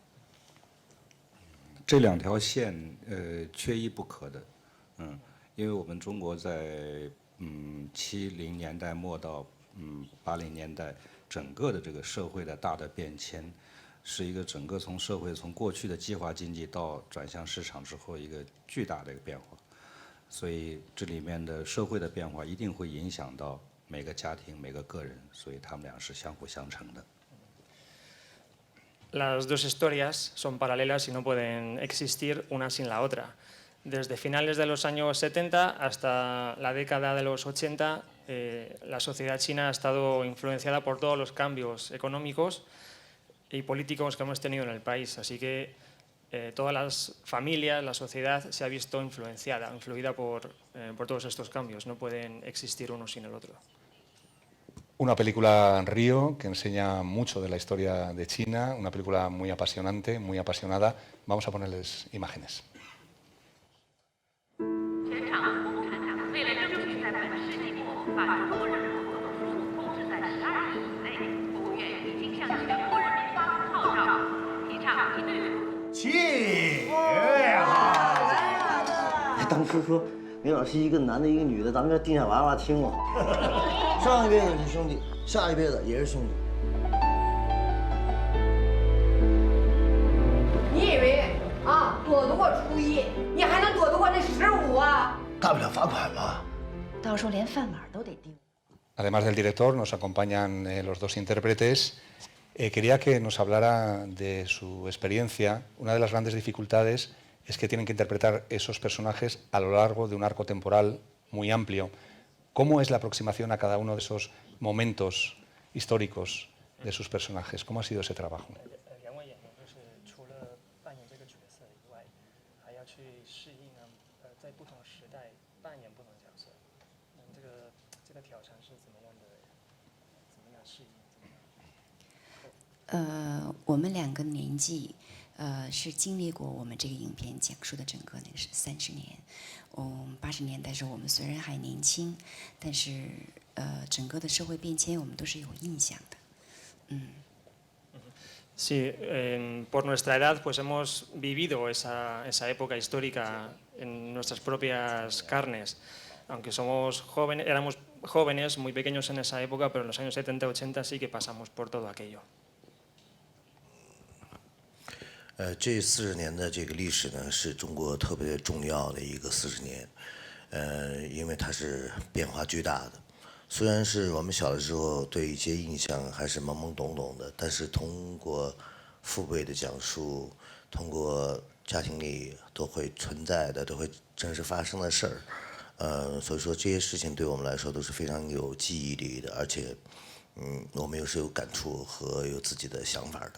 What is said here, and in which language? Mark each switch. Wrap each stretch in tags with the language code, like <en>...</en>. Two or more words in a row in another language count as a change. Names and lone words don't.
<zh>这两条线缺一不可的，因为我们中国在70年代末到80年代，整个的这个社会的大的变迁，是一个整个从社会从过去的计划经济到转向市场之后一个巨大的一个变化，所以这里面的社会的变化一定会影响到每个家庭每个个人，所以他们俩是相辅相成的。</zh> <es>Las dos historias son paralelas y no pueden existir una sin la otra. Desde finales de los años 70 hasta la década de los 80, la sociedad china ha estado influenciada por todos los cambios económicos y políticos que hemos tenido en el país. Así que todas las familias, la sociedad se ha visto influida por todos estos cambios. No pueden existir uno sin el otro. Una película Río que enseña mucho de la historia de China, una película muy apasionante, muy apasionada. Vamos a ponerles imágenes.</es> <zh>前场共产党为了争取在本世纪末把中国人口总数控制在12亿以内，国务院已经向全国人民发出号召，提倡一对五。气当时说刘老师一个男的，一个女的，咱们要定下娃娃亲了。上一辈子是兄弟，下一辈子也是兄弟。你以为啊躲得过初一，你还能躲得过那15啊？大不了罚款嘛。到时候连饭碗都得丢。</zh> <es>Además del director, nos acompañan los dos intérpretes. Quería que nos hablara de su experiencia. Una de las grandes dificultades es que tienen que interpretar esos personajes a lo largo de un arco temporal muy amplio. ¿Cómo es la aproximación a cada uno de esos momentos históricos de sus personajes? ¿Cómo ha sido ese trabajo?</es> <zh>两位演员就是除了扮演这个角色以外，还要去适应在不同时代扮演不同角色。这个挑战是怎么样适应？我们两个年纪，是经历过我们这个影片讲述的整个那个是30年。80年代的时候我们虽然还年轻，但是整个的社会变迁我们都是有印象的。</zh> <es>Sí, por nuestra edad pues hemos vivido esa época histórica en nuestras propias carnes. Aunque éramos jóvenes, muy pequeños en esa época, pero en los años 70-80 sí que pasamos por todo aquello.</es> <zh>这40年的这个历史呢，是中国特别重要的一个40年，因为它是变化巨大的。虽然是我们小的时候对一些印象还是懵懵懂懂的，但是通过父辈的讲述，通过家庭里都会存在的、都会真实发生的事儿，所以说这些事情对我们来说都是非常有记忆力的，而且，我们又是有感触和有自己的想法的。</zh>